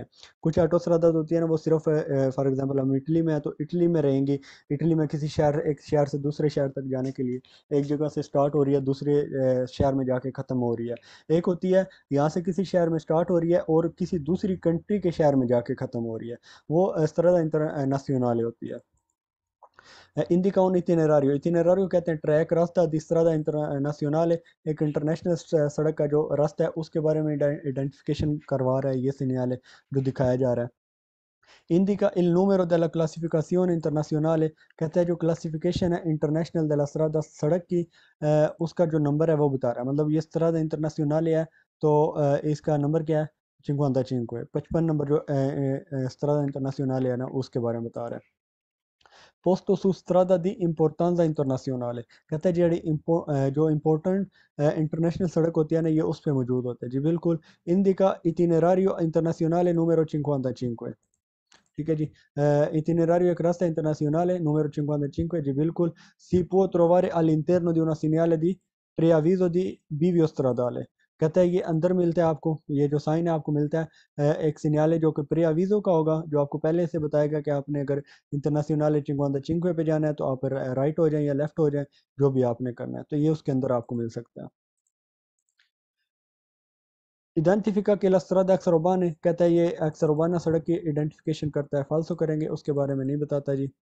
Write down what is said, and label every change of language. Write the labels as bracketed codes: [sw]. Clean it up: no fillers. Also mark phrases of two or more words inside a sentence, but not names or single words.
[hi] कुछ ऑटोस्ट्रादा होती है ना वो सिर्फ फॉर एग्जांपल हम इटली में है तो इटली में रहेंगी, इटली में किसी शहर एक शहर से दूसरे शहर तक जाने के लिए एक जगह से स्टार्ट हो रही है दूसरे शहर में जाके ख़त्म हो रही है। एक होती है यहाँ से किसी शहर में स्टार्ट हो रही है और किसी दूसरी कंट्री के शहर में जाके ख़त्म हो रही है, वो स्ट्रादा इंटरनेशनल होती है। [it] indica un itinerario, [hi] itinerario कहते हैं ट्रैक रास्ता, [it] di strada internazionale [hi] एक इंटरनेशनल सड़क का जो रास्ता है उसके बारे में आइडेंटिफिकेशन करवा रहा है ये सिग्नल जो दिखाया जा रहा है। [it] Indica il numero della classificazione internazionale, [hi] कहता है जो क्लासिफिकेशन है इंटरनेशनल [it] della strada [hi] सड़क की उसका जो नंबर है वो बता रहा है, मतलब ये [it] strada internazionale [hi] है तो इसका नंबर क्या है 55, 55 नंबर जो [it] strada internazionale [hi] है ना उसके बारे में बता रहा है। [it] posto su strada di importanza internazionale, [hi] कहता है जो इम्पोर्टेंट इंटरनेशनल सड़क होती है ना ये उस पे मौजूद होता है जी, बिल्कुल। [it] Indica itinerario internazionale numero 55, [hi] ठीक है जी। itinerario एक रास्ता [it] internazionale numero 55 [hi] जी बिल्कुल। [it] si può trovare all'interno di una segnale di preavviso di bivio stradale, [hi] कहता है ये अंदर मिलता है आपको, ये जो साइन है आपको मिलता है एक सिग्नल जो कि प्री अविजो का होगा जो आपको पहले से बताएगा कि आपने अगर इंटरनेशनल चिंगवांदा चिंकवे पे जाना है तो आप राइट हो जाएं या लेफ्ट हो जाएं, जो भी आपने करना है तो ये उसके अंदर आपको मिल सकता है। [it] identifica che la strada extraurbana [hi] है, कहता है ये एक्सरोबाना सड़क की आइडेंटिफिकेशन करता है, फालसो करेंगे उसके बारे में नहीं बताता जी।